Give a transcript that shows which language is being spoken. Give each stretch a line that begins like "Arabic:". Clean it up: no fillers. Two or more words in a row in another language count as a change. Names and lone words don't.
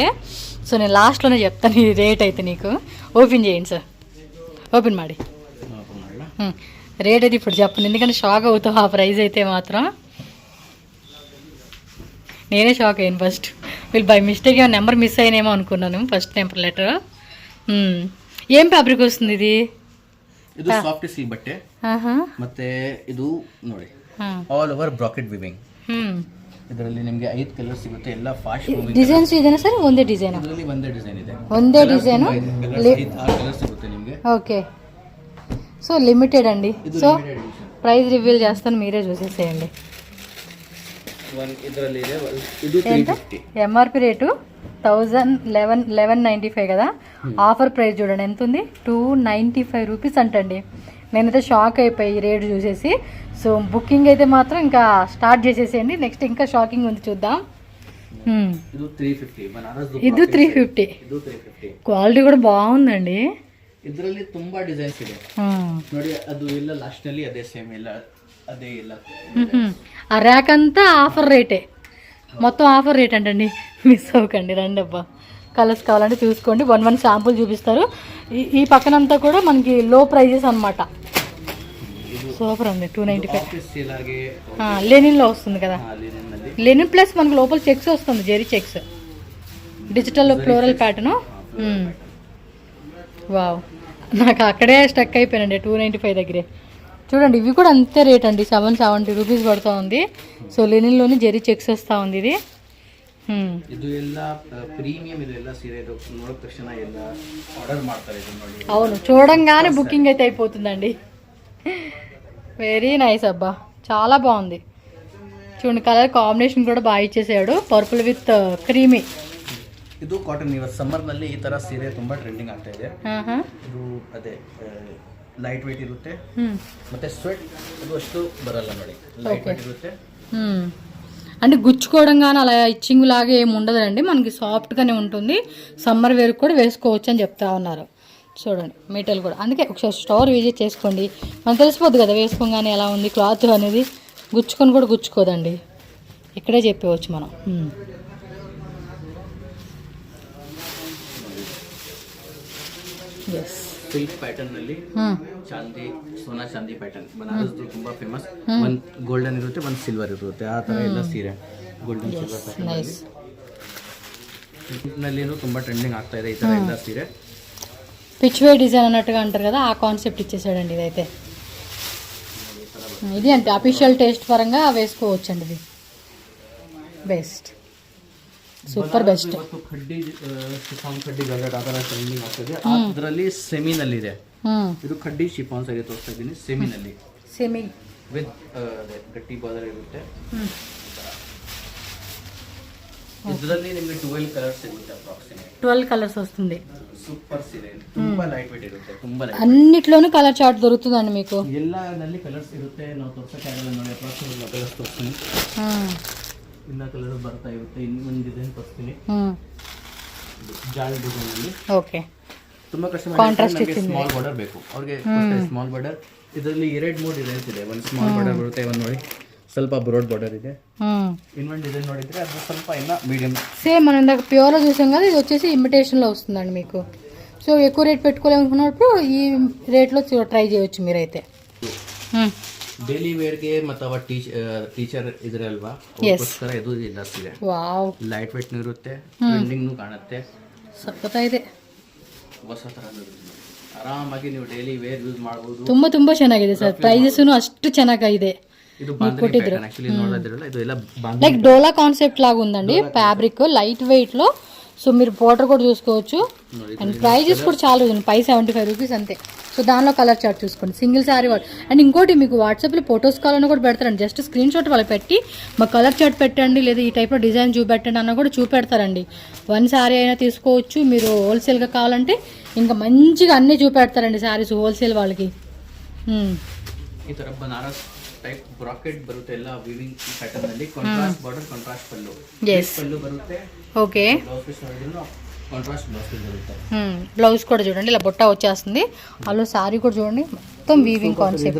Telugu: సో నేను లాస్ట్లోనే చెప్తాను ఈ రేట్ అయితే. నీకు ఓపెన్ చేయండి సార్,
Kannada: ಓಪನ್ ಮಾಡಿ.
Telugu: రేట్ అయితే ఇప్పుడు చెప్పను, ఎందుకంటే షాక్ అవుతావు ఆ ప్రైస్ అయితే మాత్రం. నేనే షాక్ అయ్యాను ఫస్ట్. వీళ్ళు
English: by mistake
Telugu: ఏమో
English: number miss
Telugu: అయినేమో అనుకున్నాను
English: first number letter.
Telugu: ఏం ఫ్యాబ్రిక్ వస్తుంది ఇది?
Kannada: ಇದು
English: soft silk
Kannada: ಬಟ್ಟೆ ಮತ್ತೆ ಇದು ನೋಡಿ
English: all over bracket weaving.
Kannada: ಇದರಲ್ಲಿ ನಿಮಗೆ 5 ಕಲರ್ ಸಿಗುತ್ತೆ, ಎಲ್ಲ
English: fast moving
Kannada: ಡಿಸೈನ್ಸ್ ಇದೆನಾ ಸರ್? ಒಂದೇ ಡಿಸೈನ್? ಇದರಲ್ಲಿ ಒಂದೇ ಡಿಸೈನ್ ಇದೆ, ಒಂದೇ ಡಿಸೈನ್, 6 ಕಲರ್ ಸಿಗುತ್ತೆ ನಿಮಗೆ.
Telugu: ఓకే. సో లిమిటెడ్ అండి. సో
English: price reveal
Telugu: చేస్తాను, మీరే చూసేసేయండి.
Kannada: ಇದರಲ್ಲಿ ಇದೆ ಇದು 350.
Telugu: ఎంఆర్పి రేటు 1195 కదా.
English: offer price
Telugu: చూడండి ఎంత ఉంది, 295 రూపీస్ అంటండి. నేనైతే షాక్ అయిపోయి ఈ రేటు చూసేసి. సో బుకింగ్ అయితే మాత్రం ఇంకా స్టార్ట్ చేసేసేయండి. నెక్స్ట్ ఇంకా షాకింగ్ ఉంది, చూద్దాం.
Kannada: ಇದು 350 ಬನಾರಸ್ ಇದು 350.
Telugu: క్వాలిటీ కూడా బాగుందండి.
Kannada: ಇದರಲ್ಲಿ ತುಂಬಾ ಡಿಸೈನ್ಸ್ ಇದೆ ನೋಡಿ. ಅದು ಎಲ್ಲ ಲಾಸ್ಟ್ ನಲ್ಲಿ ಅದೇ ಸೇಮ್ ಎಲ್ಲ అదే ఇలా.
Telugu: ఆ ర్యాక్ అంతా ఆఫర్ రేటే, మొత్తం
English: offer rate
Telugu: అంటండి. మిస్ అవ్వకండి, రండి అబ్బా. కలర్స్ కావాలంటే చూసుకోండి, 1 శాంపుల్ చూపిస్తారు. ఈ పక్కనంతా కూడా మనకి
English: low prices
Telugu: అనమాట. సూపర్ అండి. 295. లెనిన్లో వస్తుంది కదా,
English: linen plus
Telugu: మనకి లోపల చెక్స్ వస్తుంది, జెరీ చెక్స్,
English: digital floral pattern.
Telugu: వావ్, నాకు అక్కడే స్టక్ అయిపోయానండి 295 దగ్గరే. చూడండి ఇవి కూడా అంతే రేట్ అండి, 770 రూపీస్ పడుతూ ఉంది. సో లెనిన్లోని జెరీ చెక్స్ వస్తూ ఉంది ఇది.
Kannada: ಇದು ಎಲ್ಲ ಪ್ರೀಮಿಯಂ, ಇದೆಲ್ಲ ಸೀರೆ ನೋಡಿದ ತಕ್ಷಣ ಎಲ್ಲ ಆರ್ಡರ್ ಮಾಡ್ತಾರೆ ಇದು ನೋಡಿ.
Telugu: అవును, చూడంగానే బుకింగ్ అయితే అయిపోతుందండి. వెరీ నైస్ అబ్బా, చాలా బాగుంది. చూడండి
English: colour combination
Telugu: కూడా బాగా ఇచ్చేసాడు,
English: purple with creamy.
Kannada: ಇದು ಕಾಟನ್. ಇವತ್ತು ಸಮ್ಮರ್ ನಲ್ಲಿ ಈ ತರ ಸೀರೆ ತುಂಬಾ ಟ್ರೆಂಡಿಂಗ್ ಆಗ್ತಾ ಇದೆ. ಇದು ಅದೇ
English: light weight
Kannada: ಇರುತ್ತೆ, ಮತ್ತೆ ಸ್ವೆಟ್ ಅದು ಅಷ್ಟು ಬರಲ್ಲ ನೋಡಿ,
English: light weight
Kannada: ಇರುತ್ತೆ.
Telugu: అంటే గుచ్చుకోవడం కానీ అలా ఇచ్చింగ్ లాగా ఏమి ఉండదండి, మనకి సాఫ్ట్గానే ఉంటుంది.
English: summer wear
Telugu: కూడా వేసుకోవచ్చు అని చెప్తా ఉన్నారు. చూడండి మెటీరియల్ కూడా, అందుకే ఒకసారి
English: store visit
Telugu: చేసుకోండి, మనకు తెలిసిపోద్ది కదా వేసుకోగానే ఎలా ఉంది క్లాత్ అనేది. గుచ్చుకొని కూడా గుచ్చుకోదండి, ఇక్కడే చెప్పవచ్చు మనం. ఎస్,
English: silk pattern
Kannada: ನಲ್ಲಿ ಚಾಂದಿ,
Hindi: सोना चांदी
Kannada: ಪ್ಯಾಟರ್ನ್, ಬನಾರಸ್ ತುಂಬಾ ಫೇಮಸ್. ಒಂದು ಗೋಲ್ಡನ್ ಇರುತ್ತೆ, ಒಂದು ಸಿಲ್ವರ್ ಇರುತ್ತೆ, ಆ ತರ ಎಲ್ಲ ಸೀರೆ
English: golden silver pattern
Kannada: ನಲ್ಲಿ ತುಂಬಾ ಟ್ರೆಂಡಿಂಗ್ ಆಗ್ತಾ ಇದೆ ಈ ತರ ಎಲ್ಲ ಸೀರೆ. పిచ్వే డిజైన్ అన్నట్టుగా అంటారు కదా, ఆ కాన్సెప్ట్ ఇచ్చేసాడండి ఇదైతే. ఇది అంటే
English: official taste
Kannada: పరంగా వేసుకోవచ్చండి, ఇది బెస్ట్,
English: super best.
Kannada: ಕಡ್ಡಿ ಶಿಫಾನ್ ಕಡ್ಡಿ ಜಾರ್ಜೆಟ್ ಆ ಥರ ಟ್ರೆಂಡಿಂಗ್ ಆಗ್ತದೆ. ಅದರಲ್ಲಿ ಸೆಮಿನಲ್ಲಿ ಇದೆ, ಇದು ಕಡ್ಡಿ ಶಿಫಾನ್ ಸರಿ ತೋರಿಸ್ತಾ ಇದ್ದೀನಿ. ಸೆಮಿನಲ್ಲಿ ಸೆಮಿ ವಿತ್ ಗಟ್ಟಿ ಬಾರ್ಡರ್ ಇರುತ್ತೆ. ಇದರಲ್ಲಿ ನಿಮಗೆ 12 ಕಲರ್ಸ್ ಸಿಗುತ್ತೆ, ಅಪ್ರಾಕ್ಸಿಮೇಟ್ 12
Telugu: కలర్స్ వస్తుంది.
Kannada: సూపర్ సీರೆ, ತುಂಬಾ
English: light weight
Kannada: ಇರುತ್ತೆ, ತುಂಬಾ ಲೈಟ್.
Telugu: అన్నిట్లోనూ
English: colour chart
Telugu: దొరుకుతుందండి మీకు.
Kannada: ಎಲ್ಲನಲ್ಲಿ ಕಲರ್ಸ್ ಇರುತ್ತೆ, ನಾವು ತೋರ್ಸಕ್ಕಾಗಲ್ಲ ನೋಡಿ.
English: approximate colours
Kannada: ತೋರಿಸ್ತೀನಿ, ಇನ್ನ ಕಲರ್ ಬರ್ತಾ ಇರುತ್ತೆ. ಇನ್ನೊಂದು ಡಿಸೈನ್ ತೋರಿಸ್ತೀನಿ, ಜಾಲ್ ಡಿಸೈನ್ ಅಲ್ಲಿ. ಓಕೆ, ತುಂಬಾ
English: customer small border
Kannada: ಬೇಕು, ಅವ್ರಿಗೆ
English: small border.
Kannada: ಇದರಲ್ಲಿ 2-3 ಡಿಸೈನ್ಸ್ ಇದೆ. ಒಂದು
English: small border
Kannada: ಬರುತ್ತೆ, ಒಂದು ನೋಡಿ ಸ್ವಲ್ಪ
English: broad border
Kannada: ಇದೆ. ಇನ್ನೊಂದು ಡಿಸೈನ್ ನೋಡಿದ್ರೆ ಅದು ಸ್ವಲ್ಪ ಇನ್ನ మీడియం.
Telugu: సేమ్ మనం ఇందాక ప్యూర్లో చూసాం కదా, ఇది వచ్చేసి ఇమిటేషన్లో వస్తుందండి మీకు. సో ఎక్కువ రేట్ పెట్టుకోలేమనుకున్నప్పుడు ఈ రేట్లో ట్రై చేయొచ్చు మీరైతే.
Kannada: ಡೈಲಿ ವೇರ್ಗೆ ಅಥವಾ ಟೀಚರ್ ಇದ್ರೆ ಅಲ್ವಾ, ಅದಕ್ಕೋಸ್ಕರ ಇದು ಜಾಸ್ತಿ. ವಾವ್,
English: light weight
Kannada: ಇರುತ್ತೆ, ಟ್ರೆಂಡಿಂಗ್ ಕಾಣುತ್ತೆ, ಸಖತ್ತಾಗಿದೆ, ಹೊಸ ತರ ಆರಾಮಾಗಿ ನೀವು
English: daily wear use
Kannada: ಮಾಡಬಹುದು. ತುಂಬಾ ಚೆನ್ನಾಗಿದೆ ಸರ್, ಪ್ರೈಸಸ್ನು ಅಷ್ಟು ಚೆನ್ನಾಗಿದೆ. ಇದು ಬಾಂಧನಿ
English: pattern actually
Kannada: ನೋಡೋದಿರಲ್ಲ, ಇದು ಎಲ್ಲ
English: like dola concept
Telugu: లాగా ఉందండి.
English: fabric light weight
Telugu: లో సో మీరు బోర్డర్ కూడా చూసుకోవచ్చు.
Kannada: ನೋಡಿ
Telugu: అండ్ ప్రైజెస్ కూడా చాలా ఉంది, 575 రూపీస్ అంతే. సో దానిలో
English: colour chart
Telugu: చూసుకోండి,
English: single saree
Telugu: వాడు. అండ్ ఇంకోటి మీకు వాట్సాప్లో ఫొటోస్ కావాలన్నా కూడా పెడతారండి.
English: just screen shot
Telugu: వాళ్ళకి పెట్టి మాకు
English: colour chart
Telugu: పెట్టండి, లేదా ఈ టైప్లో డిజైన్ చూపెట్టండి అన్న కూడా చూపెడతారండి. 1 శారీ అయినా తీసుకోవచ్చు. మీరు హోల్సేల్గా కావాలంటే ఇంకా మంచిగా అన్నీ చూపెడతారండి శారీస్ హోల్సేల్ వాళ్ళకి.
Kannada: ಈ ತರ
English: Banaras type bracket
Kannada: ಬರುತ್ತೆ, ಎಲ್ಲ
English: weaving pattern
Kannada: ಅಲ್ಲಿ
English: contrast border,
Kannada: ಕಾಂಟ್ರಾಸ್ಟ್ ಪಲ್ಲು. ಪಲ್ಲು ಬರುತ್ತೆ.
Telugu: ఓకే,
English: blouse piece
Kannada: ನೋಡಿದ್ರು
English: contrast blouse piece
Kannada: బರುತ್ತೆ.
Telugu: బ్లౌజ్ కూడా చూడండి ఇలా బుట్ట వచ్చేస్తుంది. అలా సారీ కూడా చూడండి మొత్తం
English: weaving concept.